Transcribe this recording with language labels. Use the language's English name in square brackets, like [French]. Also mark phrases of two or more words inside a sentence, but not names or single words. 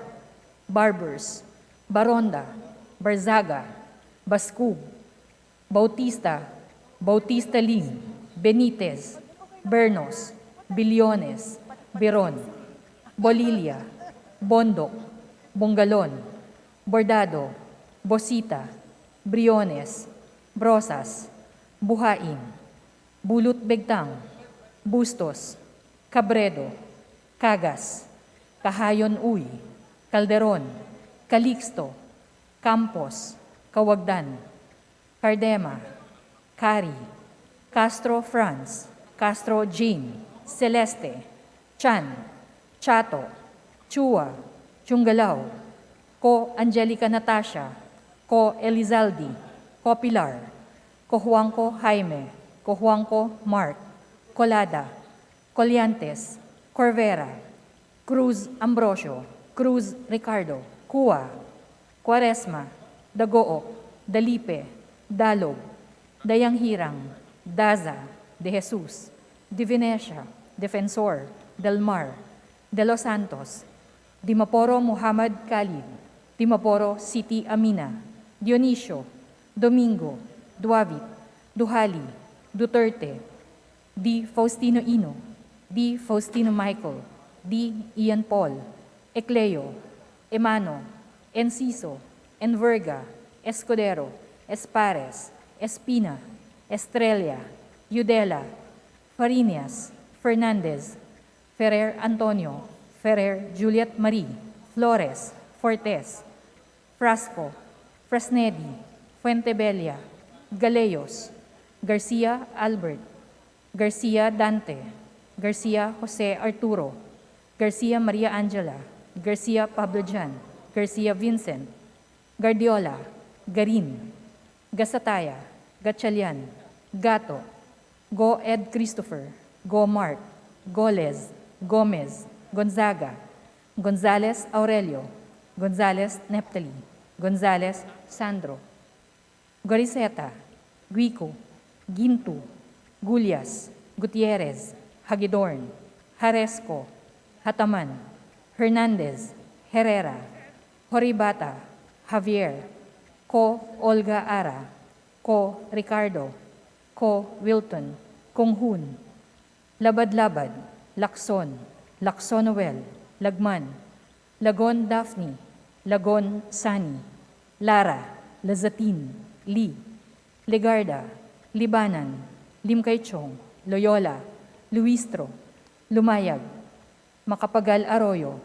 [Filipino] Barbers. Baronda. Barzaga. Baskub. Bautista. Bautista Lim. Benitez. Bernos. Bilyones. Biron. Bolilia. Bondok. Bongalon. Bordado. Bosita. Briones. Brosas. Buhain. Bulut Begtang. Bustos. Cabredo. Cagas. Kahayon Uy. Calderon. Calixto. Campos. Kawagdan. Cardema. Cari. Castro Franz. Castro Jean. Celeste. Chan. Chato. Chua. Chungalao. Ko Angelica Natasha. Ko Elizaldi. Ko Pilar. Ko Juanco Jaime. Ko Juanco Mark. Colada. Coliantes. Corvera. Cruz Ambrosio. Cruz Ricardo. Cua. Quaresma. Dagook. Dalipe. Dalog. Dayanghirang. Daza. De Jesus. Divinesia. Defensor. Delmar. De Los Santos. Dimaporo Muhammad Khalid. Dimaporo City Amina. Dionisio. Domingo. Duavit. Duhali. Duterte. D. Faustino Ino. D. Faustino Michael. D. Ian Paul. Ecleo. Emano. Enciso. Enverga. Escudero. Espares. Espina. Estrella. Yudela. Farinas. Fernandez. Ferrer Antonio. Ferrer Juliet Marie. Flores. Fortes. Frasco. Fresnedi. Fuentebella. Galeyos. Garcia Albert. Garcia Dante. Garcia Jose Arturo. Garcia Maria Angela. Garcia Pablo Jan. Garcia Vincent. Guardiola. Garin. Gasataya. Gatchalian. Gato. Go Ed Christopher. Go Mark. Goles. Gomez. Gonzaga. Gonzales Aurelio. Gonzales Neptali. Gonzales Sandro. Goriseta. Guico. Gintu. Gulyas. Gutierrez. Hagidorn. Haresco. Hataman. Hernandez. Herrera. Horibata. Javier. Ko Olga Ara. Ko Ricardo. Ko Wilton. Konghun. Labad-labad. Lakson. Lakson Noel. Lagman. Lagon Daphne. Lagon Sani. Lara. Lazatin. Lee. Legarda. Libanan. Limkaychong. Loyola. Luistro. Lumayag. Makapagal Arroyo.